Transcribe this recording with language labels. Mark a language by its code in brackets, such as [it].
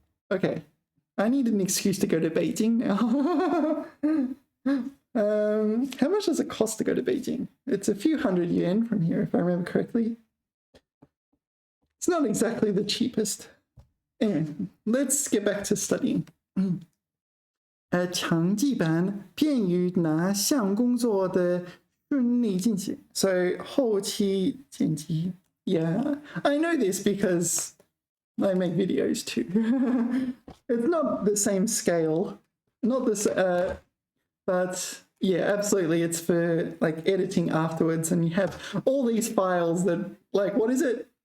[en] Okay. I need an excuse to go to Beijing now. How much does it cost to go to Beijing? It's a few hundred yuan from here, if I remember correctly. It's not exactly the cheapest. Anyway, let's get back to studying. [zh] 长记版便于哪项工作的顺利进行? So 后期剪辑. [en] Yeah, I know this because I make videos too. It's not the same scale, not this, but yeah, absolutely. It's for like editing afterwards, and you have all these files that, like, what is it?